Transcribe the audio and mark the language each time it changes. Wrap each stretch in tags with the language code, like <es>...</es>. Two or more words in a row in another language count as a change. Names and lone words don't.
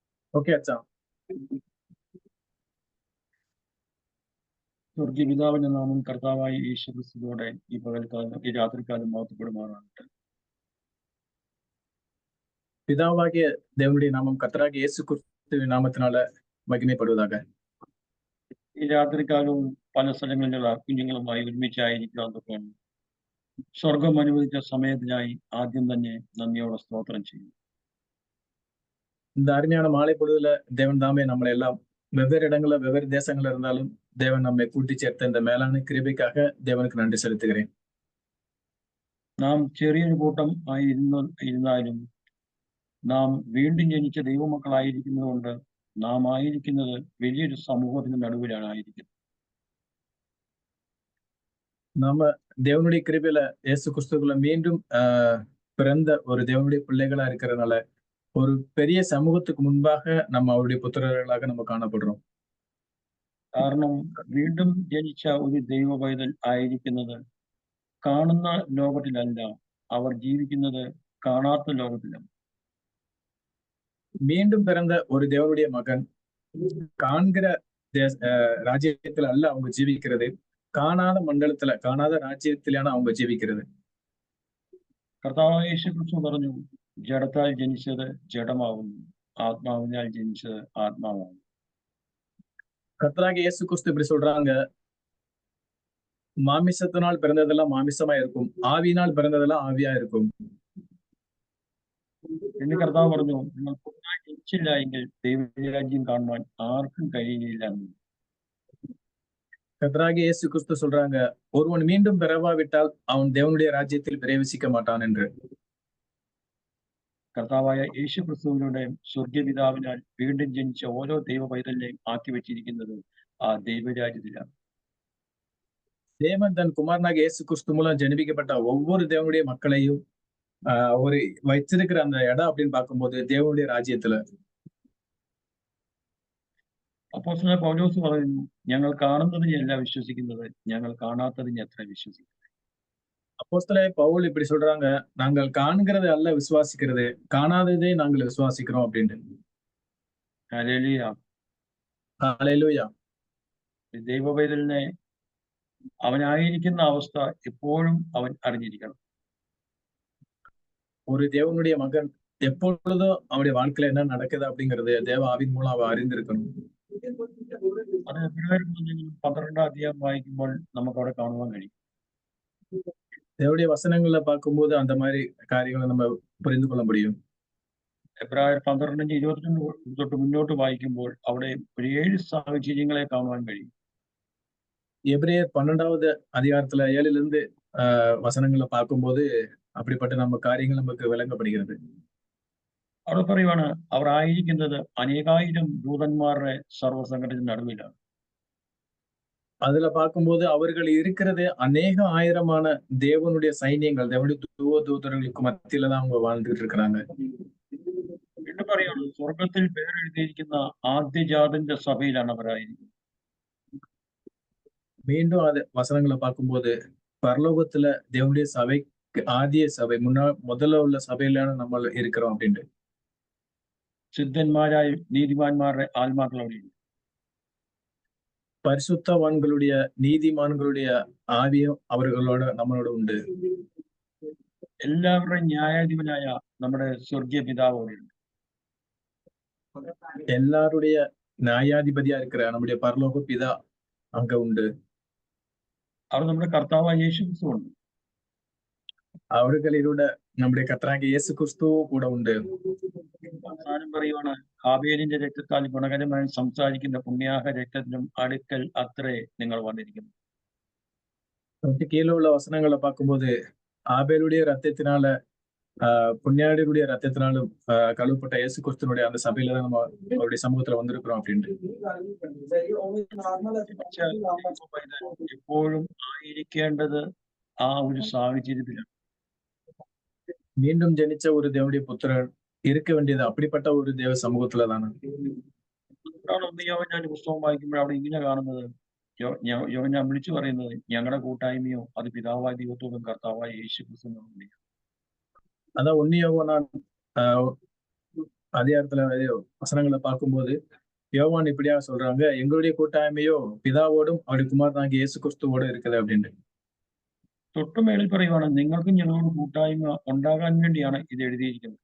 <ml>ഓക്കെ അച്ഛാ. സ്വർഗീയ പിതാവിന്റെ നാമം കർത്താവായ യേശുക്രിസ്തുവോടെ ഈ പകൽക്കാലം ഈ രാത്രിക്കാലം മഹത്വപ്പെടുമാറാകട്ടെ.</ml> <ta>பிதாவாகிய தேவனுடைய நாமம் கர்த்தராகிய இயேசு கிறிஸ்துவின் நாமத்தினால மகிமைப்படுவதாக.</ta> <ml>ഈ രാത്രിക്കാലവും പല സ്ഥലങ്ങളിലുള്ള കുഞ്ഞുങ്ങളുമായി ഒരുമിച്ചായിരിക്കാതൊക്കെ സ്വർഗം അനുവദിച്ച സമയത്തിനായി ആദ്യം തന്നെ നന്ദിയോടെ സ്തോത്രം ചെയ്യും.</ml> <ta>இந்த அருமையான மாலை பொழுதுல தேவன் தாமே நம்மளை எல்லாம் வெவ்வேறு இடங்கள்ல வெவ்வேறு தேசங்கள்ல இருந்தாலும் தேவன் நம்மை கூட்டி சேர்த்த இந்த மேலான கிருபைக்காக தேவனுக்கு நன்றி செலுத்துகிறேன்.</ta> <ml>നാം ചെറിയൊരു കൂട്ടം ഇരുന്നാലും നാം വീണ്ടും ജനിച്ച ദൈവമക്കളായിരിക്കുന്നത് കൊണ്ട് നാം ആയിരിക്കുന്നത് വലിയൊരു സമൂഹത്തിന് നടുവിലാണ് ആയിരിക്കുന്നത്.</ml> <ta>நம்ம தேவனுடைய கிருபையில இயேசு கிறிஸ்துக்குள்ள மீண்டும் பிறந்த ஒரு தேவனுடைய பிள்ளைகளா இருக்கிறதுனால ஒரு பெரிய சமூகத்துக்கு முன்பாக நம்ம அவருடைய புத்திரர்களாக நம்ம കാണപ്പെടുறோம்.</ta> <ml>കാരണം വീണ്ടും ജനിച്ച ഒരു ദൈവ പൈതൽ ആയിരിക്കുന്നത് കാണുന്ന ലോകത്തിലല്ല, അവർ ജീവിക്കുന്നത് കാണാത്ത ലോകത്തിലാണ്.</ml> <ta>மீண்டும் பிறந்த ஒரு தேவனுடைய மகன் காண்கிற ராஜ்யத்துல அல்ல அவங்க ஜீவிக்கிறது,</ta> <ml>കാണാத മണ്ഡലത്തില് കാണാத രാജ്യത്തിലാണ് அவங்க ജീവിക്കുന്നത്. കർത്താവായ യേശുക്രിസ്തു പറഞ്ഞു, ജഡത്താൽ ജനിച്ചത് ജഡമാവുന്നു, ആത്മാവിനാൽ ജനിച്ചത് ആത്മാവാകുന്നു.</ml> <ta>கர்த்தராகிய இயேசு கிறிஸ்து இப்படி சொல்றாங்க, மாமிசத்தினால் பிறந்ததெல்லாம் மாமிசமா இருக்கும், ஆவியினால் பிறந்ததெல்லாம் ஆவியா இருக்கும்.</ta> <ml>എന്ന് കർത്താവ് പറഞ്ഞു, നിങ്ങൾ പുതുതായി ജനിച്ചില്ല എങ്കിൽ ദൈവരാജ്യം കാണുവാൻ ആർക്കും കഴിയുകയില്ല.</ml> <ta>கர்த்தராகிய இயேசு கிறிஸ்து சொல்றாங்க, ஒருவன் மீண்டும் பிறவாவிட்டால் அவன் தேவனுடைய ராஜ்யத்தில் பிரவேசிக்க மாட்டான் என்று.</ta> <ml>കർത്താവായ യേശു ക്രിസ്തുവിലൂടെ സ്വർഗീയ പിതാവിനാൽ വീണ്ടും ജനിച്ച ഓരോ ദൈവ പൈതലിനെയും ആക്കി വെച്ചിരിക്കുന്നത് ആ ദൈവരാജ്യത്തിലാണ്.</ml> <ta>தேவன் தன் குமாரனாக இயேசு கிறிஸ்து மூலம் ஜனிப்பிக்கப்பட்ட ஒவ்வொரு தேவனுடைய மக்களையும் ஒரு வச்சிருக்கிற அந்த இடம் அப்படின்னு பார்க்கும்போது தேவனுடைய ராஜ்யத்துல.</ta> <ml>അപ്പോസ്തലനായ പൗലോസ് പറയുന്നു, ഞങ്ങൾ കാണുന്നതിനെയല്ല വിശ്വസിക്കുന്നത്, ഞങ്ങൾ കാണാത്തതിനെ എത്ര വിശ്വസിക്കുന്നത്.</ml> <ta>அப்போஸ்தலனாയ பவுல் இப்படி சொல்றாங்க, நாங்கள் காண்கிறதை அல்ல விசுவாசிக்கிறது, காணாததை நாங்கள் விசுவாசிக்கிறோம் அப்படின்ட்டு.</ta> <ml>ഹല്ലേലൂയ. ഹല്ലേലൂയ. ദൈവ പൈതലിനെ അവനായിരിക്കുന്ന അവസ്ഥ എപ്പോഴും അവൻ അറിഞ്ഞിരിക്കണം.</ml> <ta>ஒரு தேவனுடைய மகன் எப்பொழுதும் அவருடைய வாழ்க்கையில என்ன நடக்குது அப்படிங்கிறது தேவ ஆவின் மூலம் அவ அறிந்திருக்கணும்.</ta> <ml>അത് എബ്രായർ 12 അധ്യായം വായിക്കുമ്പോൾ നമുക്ക് അവിടെ കാണുവാൻ കഴിയും.</ml> <ta>தேவனுடைய வசனங்கள்ல பார்க்கும்போது அந்த மாதிரி കാര്യങ്ങൾ நம்ம புரிந்து கொள்ள முடியும்.</ta> <ml>എബ്രായർ 12:22 തൊട്ട് മുന്നോട്ട് വായിക്കുമ്പോൾ അവിടെ ഒരു 7 സാഹചര്യങ്ങളെ കാണുവാൻ കഴിയും.</ml> <ta>எபிரேயர் 12வது அதிகாரத்துல 7லிருந்து வசனங்களை பார்க்கும்போது அப்படிப்பட்ட நம்ம காரியங்கள் நமக்கு விளங்கப்படுகிறது.</ta> <ml>അവിടെ പറയുവാണ്, അവർ ആയിരിക്കുന്നത് അനേകായിരം ദൂതന്മാരുടെ സർവ്വസംഘടന നടുവിലാണ്.</ml> <ta>அதுல பார்க்கும்போது அவர்கள் இருக்கிறது அநேக ஆயிரமான தேவனுடைய சைன்யங்கள், தேவனுடைய தூதர்களுக்கு மத்தியில தான் அவங்க வாழ்ந்துட்டு இருக்கிறாங்க.</ta> <ml>എന്ന് പറയുന്നു, സ്വർഗത്തിൽ പേരെഴുതിയിരിക്കുന്ന ആദ്യജാതന്റെ സഭയിലാണ് അവരായിരിക്കുന്നത്.</ml> <ta>மீண்டும் அது வசனங்களை பார்க்கும்போது பரலோகத்துல தேவனுடைய சபைக்கு ஆதிய சபை முதல்ல உள்ள சபையிலான நம்ம இருக்கிறோம் அப்படின்ட்டு.</ta> <ml>സിദ്ധന്മാരായ നീതിമാന്മാരുടെ ആത്മാക്കൾ അവിടെയുണ്ട്.</ml> <ta>பரிசுத்தவான்களுடைய நீதிமான்களுடைய ஆவியம் அவர்களோட நம்மளோட உண்டு.</ta> <ml>എല്ലാവരുടെയും ന്യായാധിപനായ നമ്മുടെ സ്വർഗീയ പിതാവ് അവിടെയുണ്ട്.</ml> <ta>எல்லாருடைய நியாயாதிபதியா இருக்கிற நம்முடைய பரலோக பிதா அங்க உண்டு.</ta> <ml>അവിടെ നമ്മുടെ കർത്താവായ യേശു ക്രിസ്തു ഉണ്ട്. அவர்களிലൂടെ നമ്മുടെ കർത്താവായ യേശു ക്രിസ്തു കൂടെ ഉണ്ട്. അവസാനം പറയുവാണ്, ഹാബേലിന്റെ രക്തത്താൽ ഗുണകരമായി സംസാരിക്കുന്ന പുണ്യാഹ രക്തത്തിനും അടുക്കൽ അത്രേ നിങ്ങൾ വന്നിരിക്കുന്നു.</ml> <ta>கீழே உள்ள வசனங்களை பார்க்கும்போது ஆபேலுடைய ரத்தத்தினால புண்ணியாடியுடைய ரத்தத்தினாலும் கழுவப்பட்ட இயேசு கிறிஸ்துனுடைய அந்த சபையில தான் நம்ம அவருடைய சமூகத்துல வந்திருக்கிறோம் அப்படின்ட்டு.</ta> <ml>എപ്പോഴും ആയിരിക്കേണ്ടത് ആ ഒരു സാഹചര്യത്തിലാണ്.</ml> <ta>மீண்டும் ஜனிச்ச ஒரு தேவனுடைய புத்திரர் இருக்க வேண்டியது அப்படிப்பட்ட ஒரு தேவ சமூகத்துல தானே.</ta> <ml>ഞാൻ പുസ്തകം വായിക്കുമ്പോൾ അവിടെ ഇങ്ങനെ കാണുന്നത്, ഞാൻ വിളിച്ചു പറയുന്നത്, ഞങ്ങളുടെ കൂട്ടായ്മയോ അത് പിതാവായ ദൈവത്തോടും കർത്താവായ യേശു ക്രിസ്തുവിനോടും.</ml> <ta>அதான் 1 யோவான் அதிகாரத்துல வசனங்களை பார்க்கும்போது யோவான் இப்படியா சொல்றாங்க, எங்களுடைய கூட்டாய்மையோ பிதாவோடும் அவருடைய குமாரனாகிய இயேசு கிறிஸ்துவோடும் இருக்குது அப்படின்னு.</ta> <ml>തൊട്ടു മേളിൽ പറയുവാണ് നിങ്ങൾക്കും ഞങ്ങളോട് കൂട്ടായ്മ ഉണ്ടാകാൻ വേണ്ടിയാണ് ഇത് എഴുതിയിരിക്കുന്നത്.</ml>